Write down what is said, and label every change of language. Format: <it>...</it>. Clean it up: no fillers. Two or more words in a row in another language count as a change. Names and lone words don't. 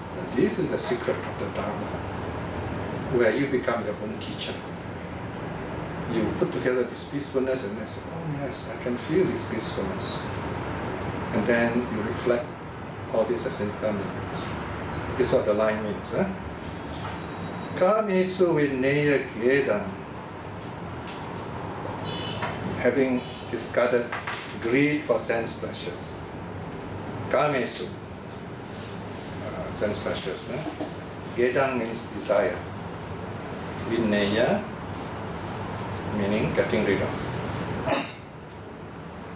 <en>And this is the secret of the Dharma, where you become your own teacher. You put together this peacefulness and then say, oh yes, I can feel this peacefulness. And then you reflect all this as impermanent. This is what the line means.</en> <pi>Kamesu vinaya gedam.</pi> <en>Having discarded greed for sense pleasures. Kamesu, sense pleasures. Gedam means desire. Vinaya, meaning getting rid of.</en>